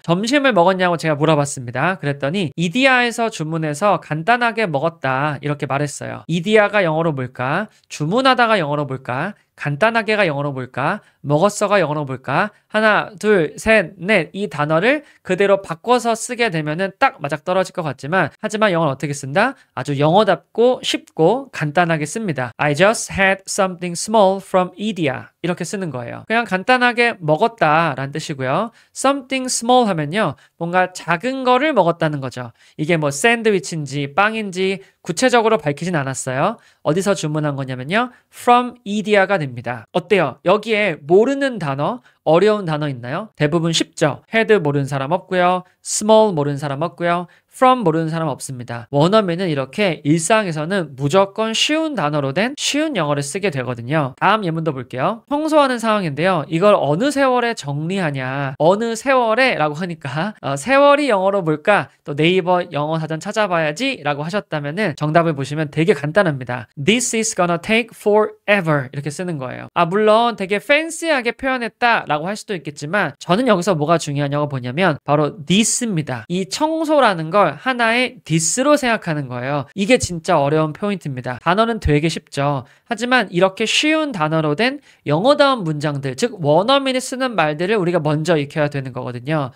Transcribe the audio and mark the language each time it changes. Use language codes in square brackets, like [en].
[ko] 점심을 먹었냐고 제가 물어봤습니다. 그랬더니 이디야에서 주문해서 간단하게 먹었다 이렇게 말했어요. 이디야가 영어로 뭘까? 주문하다가 영어로 뭘까? 간단하게가 영어로 뭘까? 먹었어가 영어로 뭘까? 하나, 둘, 셋, 넷 이 단어를 그대로 바꿔서 쓰게 되면은 딱 맞아떨어질 것 같지만 하지만 영어는 어떻게 쓴다? 아주 영어답고 쉽고 간단하게 씁니다. [en] I just had something small from India [ko] 이렇게 쓰는 거예요. 그냥 간단하게 먹었다 라는 뜻이고요. something small 하면요. 뭔가 작은 거를 먹었다는 거죠. 이게 뭐 샌드위치인지 빵인지 구체적으로 밝히진 않았어요. 어디서 주문한 거냐면요. from India가 됩니다. 어때요? 여기에 모르는 단어, 어려운 단어 있나요? 대부분 쉽죠. had 모르는 사람 없고요. small 모르는 사람 없고요. from 모르는 사람 없습니다. 원어민은 이렇게 일상에서는 무조건 쉬운 단어로 된 쉬운 영어를 쓰게 되거든요. 다음 예문도 볼게요. 청소하는 상황인데요. 이걸 어느 세월에 정리하냐. 어느 세월에 라고 하니까 세월이 영어로 뭘까? 또 네이버 영어 사전 찾아봐야지 라고 하셨다면 정답을 보시면 되게 간단합니다. [en] This is gonna take forever [ko] 이렇게 쓰는 거예요. 물론 되게 팬시하게 표현했다 라고 할 수도 있겠지만 저는 여기서 뭐가 중요하냐고 보냐면 바로 this입니다. 이 청소라는 걸 하나의 this로 생각하는 거예요. 이게 진짜 어려운 포인트입니다. 단어는 되게 쉽죠. 하지만 이렇게 쉬운 단어로 된 영어다운 문장들, 즉 원어민이 쓰는 말들을 우리가 먼저 익혀야 되는 거거든요.